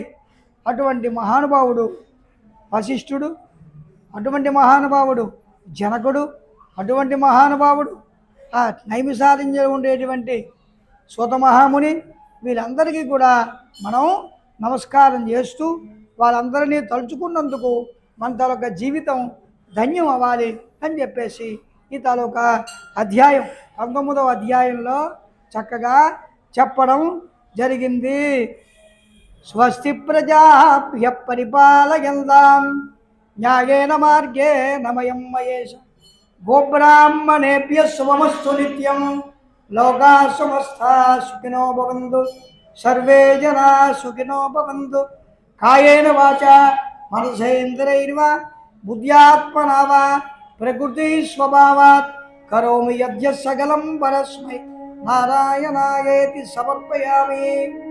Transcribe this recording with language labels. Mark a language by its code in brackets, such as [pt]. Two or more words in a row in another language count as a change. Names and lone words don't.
[te] అటువంటి మహానుభావుడు వశిష్ఠుడు, అటువంటి మహానుభావుడు జనకుడు, అటువంటి మహానుభావుడు ఆ నైమిషారణ్యంలో ఉండేటువంటి సూత మహాముని, వీళ్ళందరికీ కూడా మనం నమస్కారం చేస్తూ వాళ్ళందరినీ తలుచుకున్నందుకు మన తాలూకా జీవితం ధన్యం అవ్వాలి అని చెప్పేసి ఈ తాలూకా అధ్యాయం 19వ అధ్యాయంలో చక్కగా చెప్పడం జరిగింది. [sa] స్వస్తి ప్రజాభ్య పరిపాలయంతాం న్యాయేన మార్గేణ మయం మహేష గోబ్రాహ్మణేభ్యః శుభమస్తు నిత్యం. లోకా సమస్తా సుఖినో భవంతు, సర్వే జనా సుఖినో భవంతు. కాయేన వాచా మనసేంద్రియైర్వా బుద్ధ్యాత్మనా వా ప్రకృతి స్వభావాత్ కరోమి యద్యత్ సకలం పరస్మై నారాయణాయేతి సమర్పయామి.